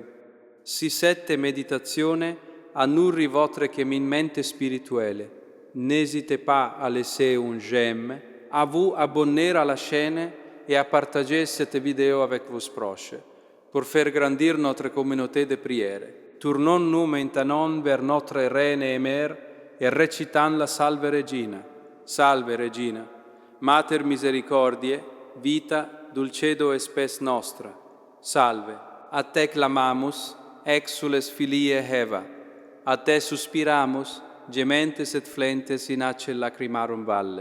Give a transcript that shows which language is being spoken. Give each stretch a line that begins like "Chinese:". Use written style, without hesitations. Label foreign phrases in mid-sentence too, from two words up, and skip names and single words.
French: Si cette méditation a nourri votre cheminement spirituel n'hésitez pas à laisser un j'aime, à vous abonner à la chaîne et à partager cette vidéo avec vos proches pour faire grandir notre communauté de prière. Tournons-nous maintenant vers notre Reine et Mère et récitons la Salve Regina.
Latin: Salve Regina, Mater misericordiae, vita, dulcedo et spes nostra. Salve, a te clamamus, exules filiae Eva, a te suspiramus, gementes et flentes in ace lacrimarum valle.